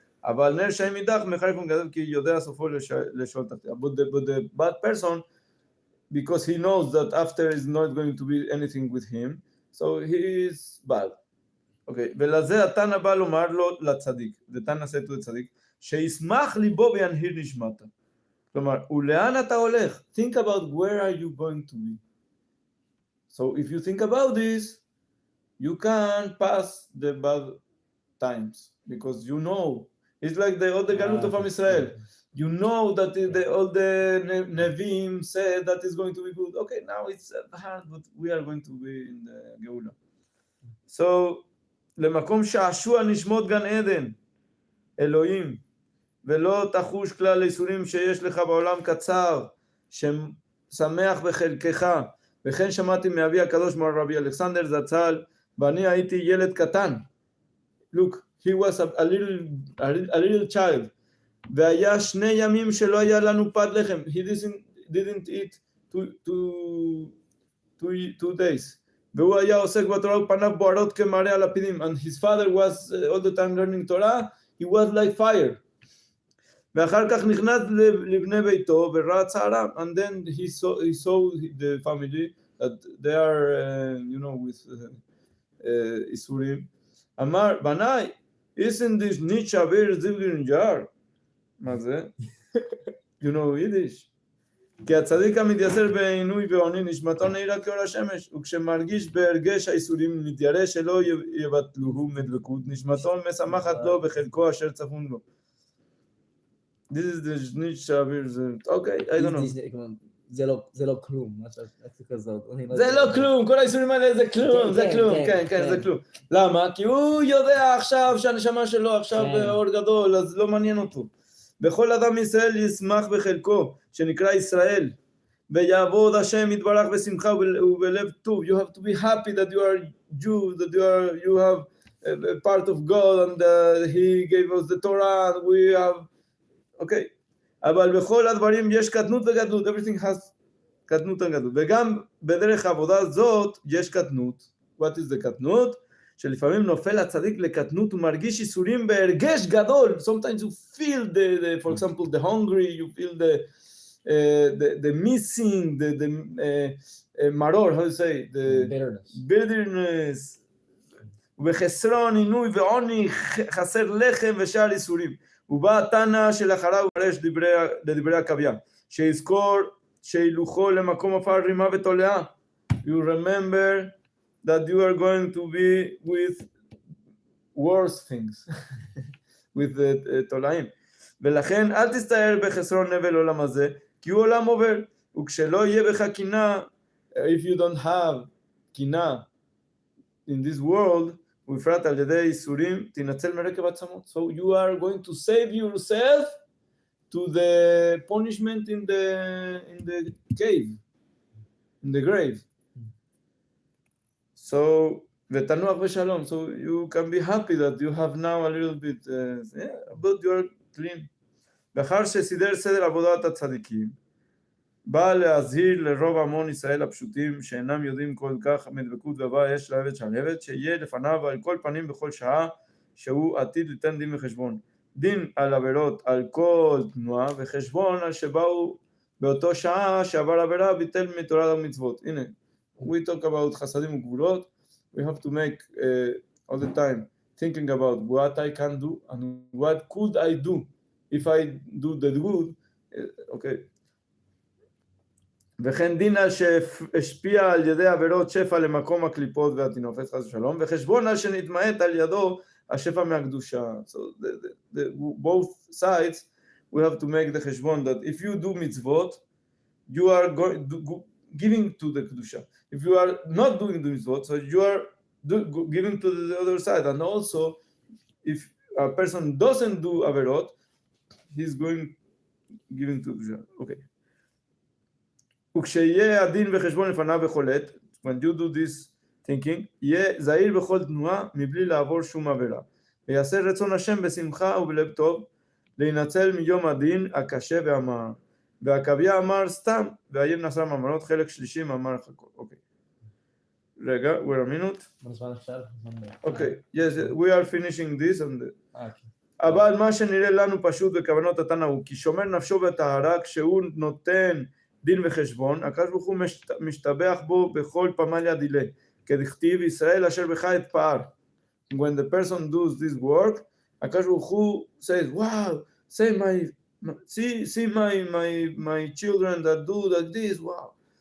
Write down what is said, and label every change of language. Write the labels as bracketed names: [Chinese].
[Hebrew] אבל נר רשעים אידך מחריף ומגדל, כי יודע סופו לשאול תחתיה. [English] But the bad person because he knows that after is not going to be anything with him, so he is bad. [Hebrew] אוקיי, ולזה התנא בא לומר לו לצדיק, ותנא [English] said to [Hebrew] הצדיק, שישמח ליבו וינהיר נשמתה. כלומר, ולאן אתה הולך? [English] Think about where are you going to be. So if you think about this, you can pass the bad times, because you know, it's like all the galut of Am Israel. You know that all the Nevi'im said that it's going to be good. Okay, now it's hard, but we are going to be in the Geula. [Hebrew] So, למקום שעשוע נשמות גן עדן, אלוהים, ולא תחוש כלל איסורים שיש לך בעולם קצר, ששמח בחלקך, וכן שמעתי מאבי הקדוש מר רבי אלכסנדר זצ"ל, ואני הייתי ילד קטן. [English] Look, he was a little child. [Hebrew] והיה 2 ימים שלא היה לנו פת לחם. [English] He didn't eat 2 days. [Hebrew] והוא היה עוסק בתורה ופניו בוערות כמראה על לפידים. [English] And his father was all the time learning Torah. He was like fire. [Hebrew] ואחר כך נכנס לבני ביתו וראה צערם. [English] And then he saw the family that they are, with איסורים. [Hebrew] אמר, בניי, [English] isn't this Netsaj [Hebrew] זיבגרין ג'אר? מה זה? [English] You know Yiddish. [Hebrew] כי הצדיק המתייסר בעינוי ועוני נשמתו נהירה כאור השמש, וכשמרגיש בהרגש האיסורים מתיירא שלא יבטלוהו מדבקות, נשמתו משמחת לו בחלקו אשר צפון לו. [English] This is the Netsaj, okay, I don't know. [Hebrew] זה לא כלום, משהו כזאת. זה לא כלום, כל האיסורים האלה זה כלום, זה כלום, כן, זה כלום. למה? כי הוא יודע עכשיו שהנשמה שלו עכשיו באור גדול, אז לא מעניין אותו. בכל אדם ישראל ישמח בחלקו, שנקרא ישראל, ויעבוד השם יתברך בשמחה ובלב טוב. [English] You have to be happy that you are Jew, that you have a part of God, and he gave us the Torah, and we have, okay. [Hebrew] אבל בכל הדברים יש קטנות וגדלות, [English] everything has [Hebrew] קטנות וגדלות, וגם בדרך העבודה הזאת יש קטנות. [English] What is the קטנות? [Hebrew] שלפעמים נופל הצדיק לקטנות ומרגיש איסורים בהרגש גדול. [English] Sometimes you feel for example the hungry, you feel the missing, the maror, how do you say? The bitterness. [Hebrew] ובחסרון, עינוי ועוני, חסר לחם ושאר איסורים. ובא התנא שלאחריו פרש לדברי הקוויה, שיזכור שילוכו למקום עפר רימה ותולעה. [English] You remember that you are going to be with worse things, with תולעים. [Hebrew] ולכן אל תסתער בחסרון נבל עולם הזה, כי הוא עולם עובר, וכשלא יהיה בך קינה, [English] if you don't have [Hebrew] קינה [English] in this world, [Hebrew] ובפרט על ידי איסורים, תנצל מרקב עצמות. [English] So you are going to save yourself to the punishment in the cave, in the grave. [Hebrew] So, ותנוח בשלום. [English] So you can be happy that you have now a little bit, but you are clean. [Hebrew] ואחר שסידר סדר עבודת הצדיקים, בא להזהיר לרוב המון ישראל הפשוטים שאינם יודעים כל כך מדבקות ובא יש לעבד שלהבת, שיהיה לפניו על כל פנים בכל שעה שהוא עתיד ליתן דין וחשבון. דין על עבירות על כל תנועה וחשבון על שבאו באותו שעה שעבר עבירה ביטל מתורה ומצוות. [English] הנה, we talk about חסדים וגבורות. We have to make all the time thinking about what I can do and what could I do if I do the good. Okay. [Hebrew] וכן דין על שהשפיע על ידי עבירות שפע למקום הקליפות והטינופת חס ושלום, וחשבון על שנתמעט על ידו השפע מהקדושה. [English] So both sides we have to make the חשבון that if you do mitzvot, you are giving to the קדושה. If you are not doing the mitzvot, so you are giving to the other side. And also, if a person doesn't do עבירות, he's giving to the okay. [Hebrew] וכשיהיה הדין וחשבון לפניו וחולט, [English] when you do this thinking, [Hebrew] יהיה זהיר בכל תנועה מבלי לעבור שום עבירה. ויעשה רצון השם בשמחה ובלב טוב, להינצל מיום הדין הקשה והמר. והקוויה אמר סתם, והאיים נסע מאמרות, חלק שלישי מאמר חכות. אוקיי. רגע, [English] wait a minute. [Hebrew] בזמן עכשיו? [English] אוקיי, yes, we are finishing this. [Hebrew] אבל מה שנראה לנו פשוט בכוונות התנא הוא, כי שומר נפשו בטהרה כשהוא נותן דין וחשבון, הקדוש ברוך הוא משתבח בו בכל פמליה דילה, כדכתיב ישראל אשר בך אתפאר. [English] When the person does this work, הקדוש ברוך הוא says, wow, see my children that do like this, wow.